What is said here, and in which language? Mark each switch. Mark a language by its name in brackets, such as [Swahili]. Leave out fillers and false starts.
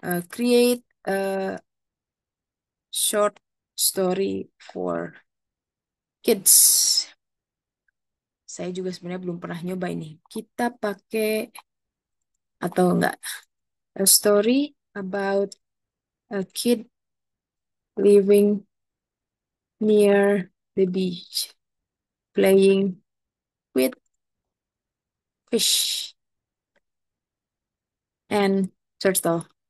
[English] Create a short story for kids. [Indonesian] Saya juga sebenarnya belum pernah nyoba ini. Kita pakai atau enggak? [English] A story about a kid living near the beach, playing with fish and turtle.